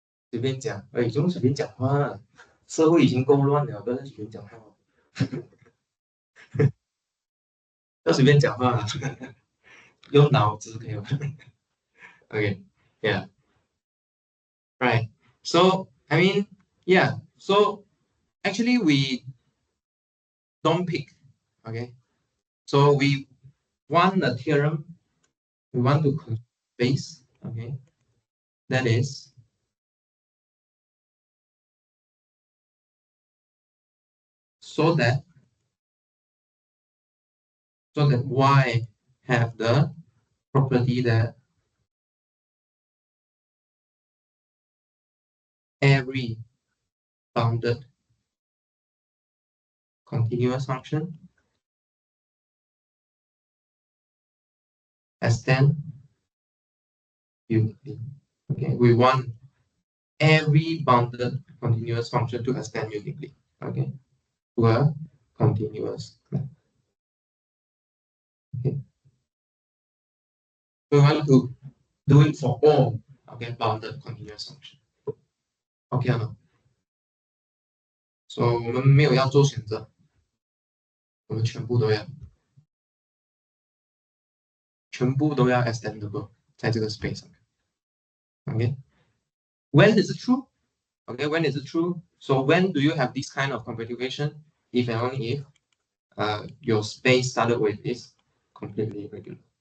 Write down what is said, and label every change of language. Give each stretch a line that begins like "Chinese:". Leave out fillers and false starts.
Chinese: 随便讲，哎，不用随便讲话。社会已经够乱了，不要再随便讲话。要随便讲话，用脑子可以吗？
English: Okay, yeah, right. So I mean, yeah. So actually, we don't pick. Okay, so we want a theorem. We want to base. Okay, that is so that y have the property that every bounded continuous function extend uniquely. Okay, we want every bounded continuous function to extend uniquely. Okay, to a continuous map. Okay, we want to do it for all bounded continuous function.
Chinese: Okay 吗？So 我们没有要做选择，我们全部都要 extendable 在这个 space 上面。
English: Okay, when is it true? Okay, when is it true? So when do you have this kind of compactification? If and only if your space started with is completely regular.